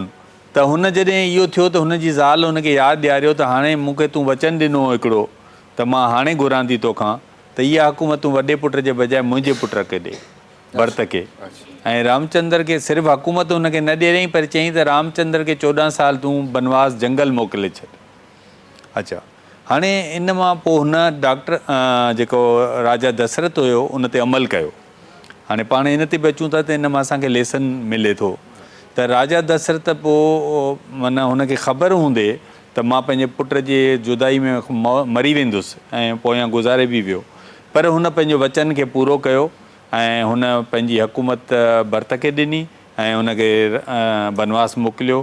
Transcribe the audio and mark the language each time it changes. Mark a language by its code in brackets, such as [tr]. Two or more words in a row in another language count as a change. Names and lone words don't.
[sd] त हुन जॾहिं इहो थियो त हुनजी ज़ाल हुनखे यादि ॾियारियो त हाणे मूंखे तूं वचन ॾिनो हिकिड़ो त मां हाणे घुरां थी तोखां, त इहा हुकूमत तूं वॾे पुट जे बजाए मुंहिंजे पुट खे ॾे, भरत खे। ऐं रामचंद्र खे सिर्फ़ु हुकूमत हुनखे न ॾियईं, पर चयईं त रामचंद्र खे 14 साल तूं बनवास जंगल मोकिले छॾ। अच्छा, हाणे इन मां पोइ हुन डॉक्टर जेको राजा दशरथ हुयो उन ते अमल कयो। हाणे पाण इन ते बि अचूं था त इन मां असांखे लेसन मिले थो त राजा दशरथ पोइ माना हुनखे ख़बर हूंदे त मां पंहिंजे पुट जे जुदाई में मरी वेंदुसि ऐं पोयां गुज़ारे बि वियो, पर हुन पंहिंजो वचन खे पूरो कयो ऐं हुन पंहिंजी हुकूमत भरत खे ॾिनी ऐं हुनखे बनवास मोकिलियो।